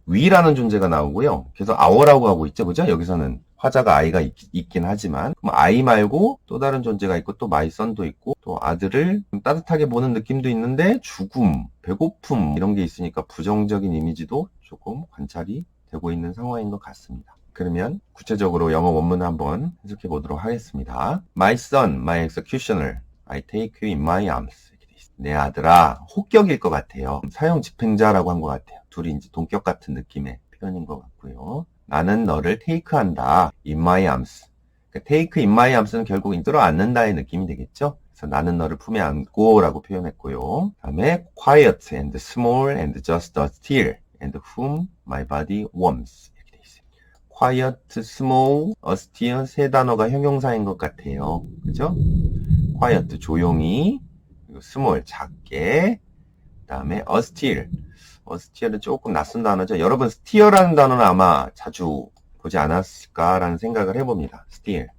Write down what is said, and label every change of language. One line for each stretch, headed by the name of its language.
Korean: 위라는 존재가 나오고요. 계속 아워라고 하고 있죠. 그죠? 여기서는 화자가 아이가 있긴 하지만, 그럼 아이 말고 또 다른 존재가 있고, 또 마이 선도 있고, 또 아들을 따뜻하게 보는 느낌도 있는데, 죽음, 배고픔 이런 게 있으니까 부정적인 이미지도 조금 관찰이 되고 있는 상황인 것 같습니다. 그러면 구체적으로 영어 원문을 한번 해석해 보도록 하겠습니다.
English: My son, my executioner, I take you in my arms.
Korean: 내 아들아, 혹격일 것 같아요. 사형 집행자라고 한 것 같아요. 둘이 이제 동격 같은 느낌의 표현인 것 같고요. 나는 너를 테이크한다.
English: In my arms.
Korean: 그러니까
English: take in my arms
Korean: 는 결국 끌어안는다의 느낌이 되겠죠. 그래서 나는 너를 품에 안고 라고 표현했고요. 그 다음에
English: quiet and small and just still and whom my body warms.
Korean: 이렇게 돼 있어요. quiet, small, austere 세 단어가 형용사인 것 같아요. 그죠? quiet, 조용히, 그리고 small, 작게, 그 다음에 austere. 어스티어는 조금 낯선 단어죠. 여러분, 스티어라는 단어는 아마 자주 보지 않았을까라는 생각을 해봅니다. 스티어.